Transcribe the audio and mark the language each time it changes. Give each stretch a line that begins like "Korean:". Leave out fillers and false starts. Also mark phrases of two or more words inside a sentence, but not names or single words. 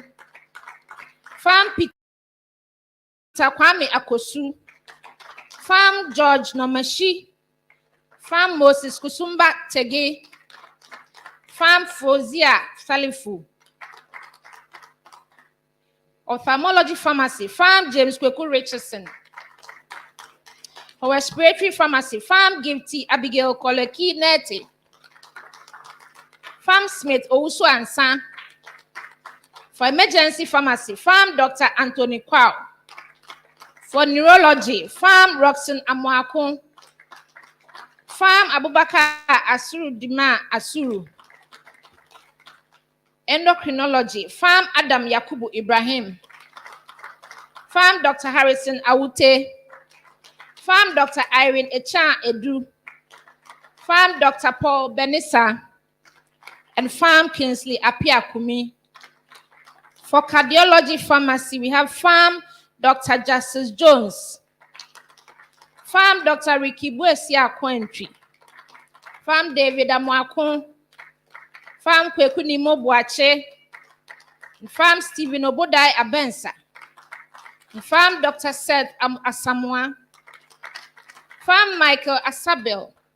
English: Farm Peter Kwame Akosu. Farm George Nomashi. Farm Moses Kusumba Tege. Farm Fozia Salifu. Ophthalmology pharmacy, Farm James Kweku Richardson. For respiratory pharmacy, Farm Gifty Abigail Koleki Nete. Farm Smith Owusu Ansan. For emergency pharmacy, Farm Dr. Anthony Kwao. For neurology, Farm Roxanne Amoakon. Farm Abubakar Asuru Dima Asuru. Endocrinology, Farm Adam Yakubu Ibrahim. Farm Dr. Harrison Awute. Farm Dr. Irene Echan Edu. Farm Dr. Paul Benissa. And Farm Kingsley Apiakumi. For cardiology pharmacy, we have Farm Dr. Justice Jones. Farm Dr. Ricky Buesia Quentry. Farm David Amwakon. Farm Kwekunimo Boache. Farm Stephen Obodai Abensa. Farm Dr. Seth Asamoah. Farm Michael Asabel.